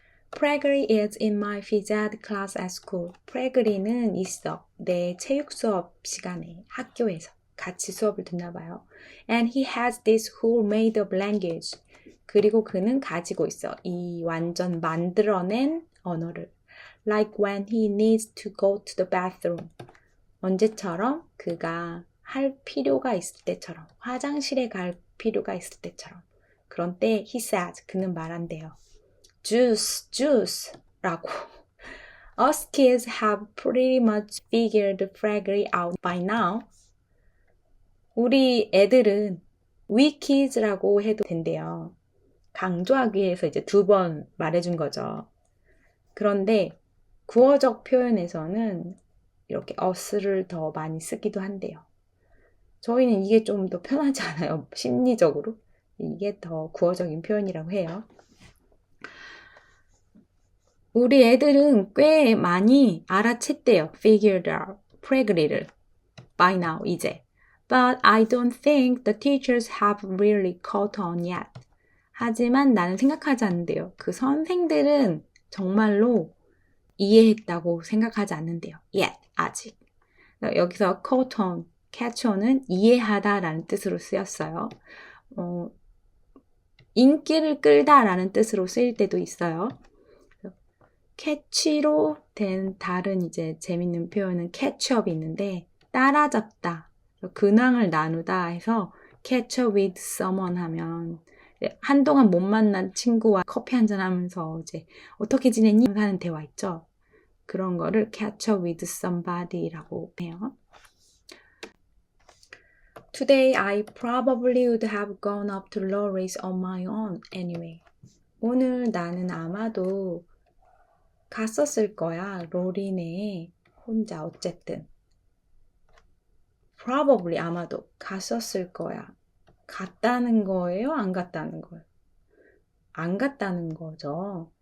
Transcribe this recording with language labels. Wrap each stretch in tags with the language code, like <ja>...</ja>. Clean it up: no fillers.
<en>Gregory is in my phys ed class at school.</en> <ko>Gregory는 있어. 내 체육 수업 시간에 학교에서 같이 수업을 듣나 봐요.</ko> <en>And he has this whole made up language.</en> <ko>그리고 그는 가지고 있어. 이 완전 만들어낸 언어를.</ko> <en>Like when he needs to go to the bathroom.</en> <ko>언제처럼? 그가 할 필요가 있을 때처럼. 화장실에 갈 필요가 있을 때처럼. 그런 때</ko> <en>he says,</en> <ko>그는 말한대요.</ko> <en>Juice, juice 라고. Us kids have pretty much figured Gregory out by now.</en> <ko>우리 애들은 we kids라고 해도 된대요. 강조하기 위해서 이제 2번 말해준 거죠. 그런데 구어적 표현에서는 이렇게 us를 더 많이 쓰기도 한대요. 저희는 이게 좀 더 편하지 않아요? 심리적으로. 이게 더 구어적인 표현이라고 해요. 우리 애들은 꽤 많이 알아챘대요.</ko> <en>Figured out. Gregory를. By now,</en> <ko>이제.</ko> <en>But I don't think the teachers have really caught on yet.</en> <ko>하지만 나는 생각하지 않는데요. 그 선생들은 정말로 이해했다고 생각하지 않는데요. Yet, 아직. 여기서 caught on, catch on은 이해하다라는 뜻으로 쓰였어요. 인기를 끌다라는 뜻으로 쓰일 때도 있어요. catch로 된 다른 이제 재밌는 표현은 catch-up이 있는데 따라잡다, 근황을 나누다 해서</ko> <en>catch up with someone</en> <ko>하면 한동안 못 만난 친구와 커피 한잔 하면서 이제 어떻게 지냈니? 하는 대화 있죠. 그런 거를</ko> <en>catch up with somebody</en> <ko>라고 해요.</ko> <en>Today I probably would have gone up to Laurie's on my own anyway.</en> <ko>오늘 나는 아마도 갔었을 거야. 로린에 혼자 어쨌든. Probably 아마도 갔었을 거야. 갔다는 거예요? 안 갔다는 거예요? 안 갔다는 거죠.</ko>